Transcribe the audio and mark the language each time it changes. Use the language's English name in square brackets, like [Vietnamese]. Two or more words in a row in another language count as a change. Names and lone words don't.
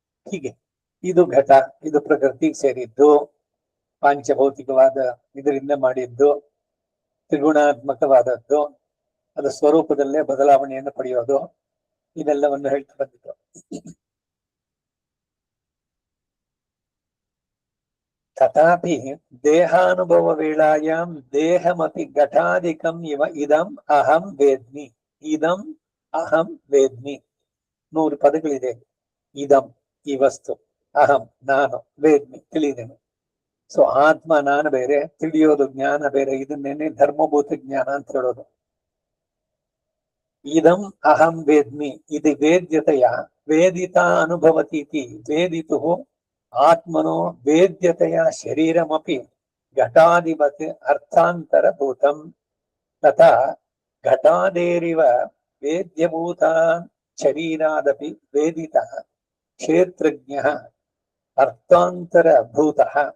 [Kannada] ಹೀಗೆ ಇದು ಘಟ, ಇದು ಪ್ರಕೃತಿಗೆ ಸೇರಿದ್ದು, ಪಾಂಚಭೌತಿಕವಾದ ಇದರಿಂದ ಮಾಡಿದ್ದು, ತ್ರಿಗುಣಾತ್ಮಕವಾದದ್ದು, ಅದು ಸ್ವರೂಪದಲ್ಲೇ ಬದಲಾವಣೆಯನ್ನು ಪಡೆಯೋದು, ಇದೆಲ್ಲವನ್ನು ಹೇಳ್ತಾ ಬಂದಿದ್ದು. [Sanskrit] ತಥಾಪಿ ದೇಹಾನುಭವ ವೇಳಾಯಾಂ ದೇಹಮಪಿ ಘಟಾಧಿಕಂ ಇವ ಇದಂ ಅಹಂ ವೇದ್ಮಿ. ಇದಂ ಅಹಂ ವೇದ್ಮಿ [Kannada] 100 ಪದಗಳಿದೆ. ಇದಂ ಈ ವಸ್ತು, ಅಹಂ ನಾನು, ವೇದ್ಮಿ ತಿಳಿದೇನೆ. ಸೊ ಆತ್ಮ ನಾನು ಬೇರೆ, ತಿಳಿಯೋದು ಜ್ಞಾನ ಬೇರೆ. ಇದನ್ನೇನೆ ಧರ್ಮಭೂತ ಜ್ಞಾನ ಅಂತ ಹೇಳೋದು. [Sanskrit] ಇದಂ ಅಹಂ ವೇದ್ಮಿ [Kannada] ಇದು [Sanskrit] ವೇದ್ಯತೆಯ ವೇದಿತ ಅನುಭವತೀತಿ. ವೇದಿತು ಆತ್ಮನೋ ವೇದ್ಯತೆಯ ಶರೀರಮಪಿ ಘಟಾಧಿಪತಿ ಅರ್ಥಾಂತರಭೂತಂ ತಥಾ ಘಟಾದೇರಿವ ವೇದ್ಯಭೂತ ಶರೀರಾದಪಿ ವೇದಿತ ಕ್ಷೇತ್ರಜ್ಞಃ ಅರ್ಥಾಂತರಭೂತಃ